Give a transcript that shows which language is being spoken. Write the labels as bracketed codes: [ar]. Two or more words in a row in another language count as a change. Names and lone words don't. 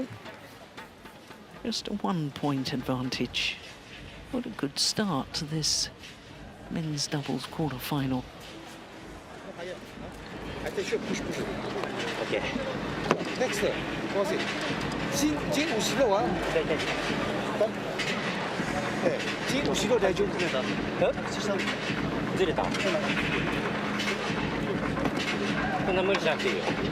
[en] Just a 1 point advantage. What a good start to this men's doubles quarter-final. Okay. Next, what's it? [zh] 金56啊？对对。 [ja] 对，金56 大丈夫ですか？ずれた。こんな無理しなくていいよ。